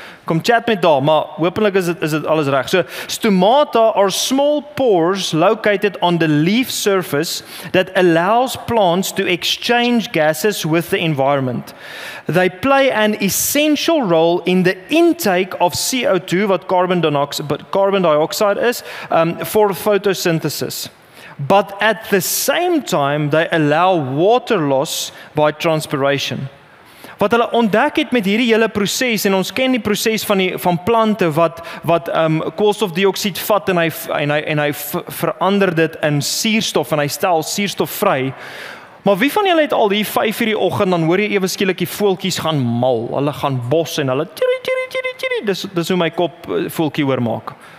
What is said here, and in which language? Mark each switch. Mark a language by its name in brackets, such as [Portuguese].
[Afrikaans] Kom chat met daar, maar hopelik is dit alles reg. [English] So stomata are small pores located on the leaf surface that allows plants to exchange gases with the environment. They play an essential role in the intake of CO2, [Afrikaans] wat carbon dioxide is, [English] for photosynthesis. But at the same time, they allow water loss by transpiration. [Afrikaans] Wat hulle ontdek het met hierdie hele proses, en ons ken die proses van plante wat koolstofdioksied vat en hy verander dit in suurstof en hy stel suurstof vry. Maar wie van julle het al die 5 uur die oggend, dan hoor jy ewe skielik die voeltjies gaan mal, hulle gaan bos en hulle tjiri tjiri tjiri tjiri, dis hoe my kop voeltjie hoor maak.